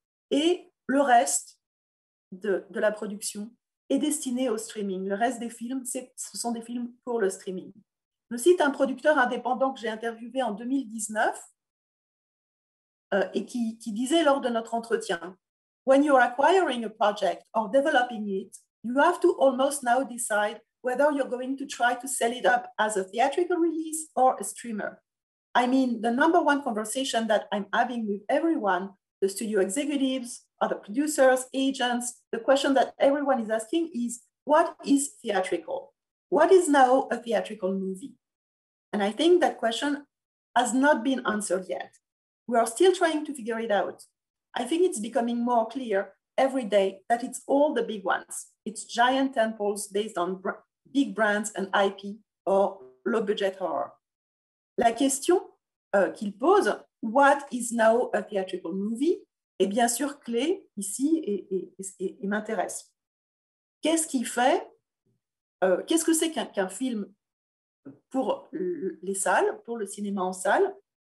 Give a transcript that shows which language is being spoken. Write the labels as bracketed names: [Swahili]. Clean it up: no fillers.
[French] Et le reste de la production est destiné au streaming. Le reste des films, ce sont des films pour le streaming. Je cite un producteur indépendant que j'ai interviewé en 2019 et qui disait lors de notre entretien: [English] When you're acquiring a project or developing it, you have to almost now decide whether you're going to try to sell it up as a theatrical release or a streamer. I mean, the number one conversation that I'm having with everyone, the studio executives, other producers, agents, the question that everyone is asking is, what is theatrical? What is now a theatrical movie? And I think that question has not been answered yet. We are still trying to figure it out. I think it's becoming more clear every day that it's all the big ones. It's giant tentpoles based on big brands and IP or low budget horror. [French] La question qu'il pose, [English] what is now a theatrical movie, [French] est bien sûr clé ici et m'intéresse. Qu'est-ce qui fait, qu'est-ce que c'est qu'un film pour les salles, pour le cinéma en salle?